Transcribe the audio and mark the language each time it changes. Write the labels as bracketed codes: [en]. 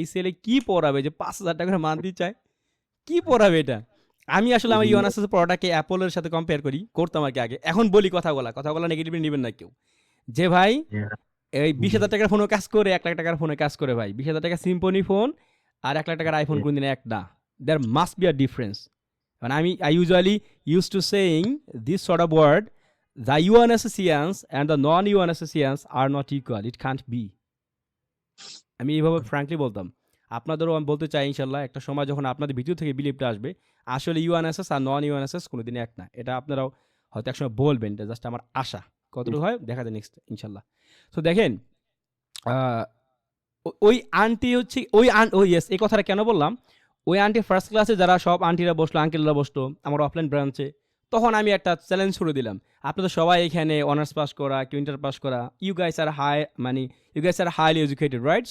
[bn] এই ছেলে কি পড়াবে যে 5000 টাকা মান্থলি চায়, কি পড়াবে এটা? আমি আসলে আমার ইউএনএসএস পড়াটাকে অ্যাপলের সাথে কম্পেয়ার করি, করতাম আর কি আগে, এখন বলি কথাগুলা নেগেটিভলি নেবেন না কেউ, যে ভাই এই 20,000 টাকার ফোনও কাজ করে, 1 লাখ টাকার ফোনে কাজ করে ভাই। 20,000 টাকার সিম্ফনি ফোন আর 1 লাখ টাকার আইফোন কোনদিন এক না। [en] There must be a difference. মানে I usually used to saying this sort of word, the UNSCians and the non-UNSCians are not equal. It can't be. [bn] আমি এইভাবে ফ্র্যাঙ্কলি বলতাম। আপনাদেরও আমি বলতে চাই ইনশাল্লাহ একটা সময় যখন আপনাদের ভিতর থেকে বিলিভটা আসবে, আসলে ইউএনএসএস আর নন ইউএনএসএস কোনোদিন এক না। এটা আপনারাও হয়তো একসময় বলবেন, এটা জাস্ট আমার আশা। কতটুকু হয় দেখা যায় নেক্সট ইনশাল্লাহ। তো দেখেন, আহ, ওই আন্টি হচ্ছে ইয়েস, এই কথাটা কেন বললাম, ওই আন্টি ফার্স্ট ক্লাসে যারা সব আন্টিরা বসলো, আঙ্কেলরা বসতো আমার অফলাইন ব্রাঞ্চে, তখন আমি একটা চ্যালেঞ্জ করে দিলাম, আপনাদের সবাই এখানে অনার্স পাস করা, কেউ ইন্টার পাস করা, [en] You guys are highly educated, right?